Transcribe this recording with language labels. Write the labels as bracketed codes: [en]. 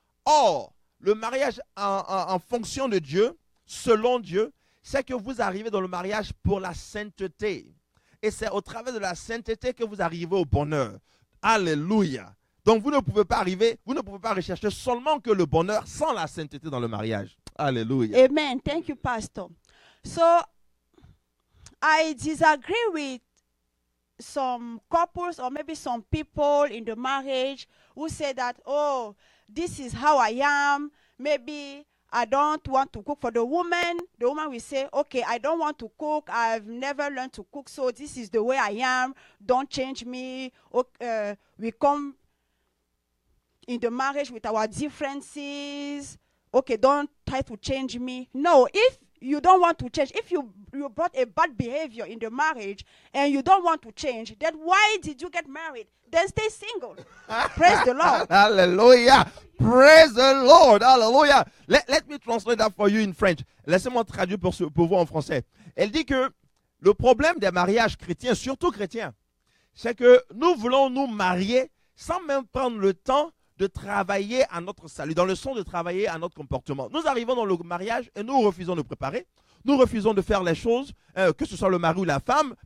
[fr] Or, le mariage en fonction de Dieu, selon Dieu, c'est que vous arrivez dans le mariage pour la sainteté. Et c'est au travers de la sainteté que vous arrivez au bonheur. Alléluia. Donc, vous ne pouvez pas rechercher seulement que le bonheur sans la sainteté dans le mariage. Alléluia. [en] Amen. Thank you, Pastor. So, I disagree with some couples or maybe some people in the marriage who say that, oh, this is how I am. Maybe I don't want to cook for the woman. The woman will say, okay, I don't want to cook. I've never learned to cook, so this is the way I am. Don't change me. We come in the marriage with our differences. Okay, don't try to change me. No, if you don't want to change, if you brought a bad behavior in the marriage and you don't want to change, then why did you get married? Then stay single. Praise the Lord. Hallelujah. Praise the Lord. Hallelujah. Let me translate that for you in French. [fr] Laissez-moi traduire pour vous en français. Elle dit que le problème des mariages chrétiens, surtout chrétiens, c'est que nous voulons nous marier sans même prendre le temps de travailler à notre salut, dans le sens de travailler à notre comportement. Nous arrivons dans le mariage et nous refusons de préparer. Nous refusons de faire les choses, que ce soit le mari ou la femme.